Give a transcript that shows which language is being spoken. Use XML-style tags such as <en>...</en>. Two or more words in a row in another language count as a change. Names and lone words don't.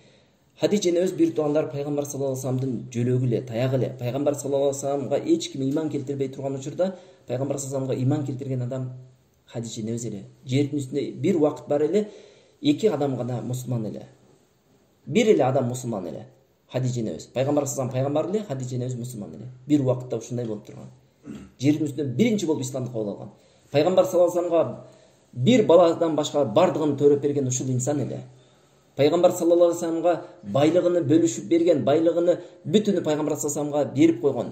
<ky>Хадижа энебиз бир туугандар пайгамбар</ky> <ar>صلى الله عليه و</ar> <ky>салламдын жөлөгү эле, таягы эле. Пайгамбар</ky> <ar>صلى الله عليه و</ar> <ky>салламга эч ким иман келтирбей турган учурда пайгамбар</ky> <ar>صلى الله عليه و</ar> <ky>салламга иман келтирген адам Хадижа энебиз эле. Жердин үстүндө бир убакыт бар эле, 2 адам гана мусулман эле. Бир эле адам мусулман эле. Хадижа энебиз. Пайгамбар</ky> <ar>صلى الله عليه وسلم</ar> <ky>пайгамбар эле, Хадижа энебиз мусулман эле. Бир убакытта ушундай болуп турган. Жердин үстүндө биринчи болуп исламды кабыл алган. Пайгамбар</ky> <ar>صلى الله عليه و</ar> <ky>салламга бир баладан башка бардыгын төрөп берген ушул инсан эле. Пайгамбар</ky> <ar>صلى الله عليه و</ar> <ky>салламга байлыгын бөлүшүп берген, байлыгын бүтүнү пайгамбар</ky> <ar>صلى الله عليه و</ar> <ky>салламга берип койгон.</ky>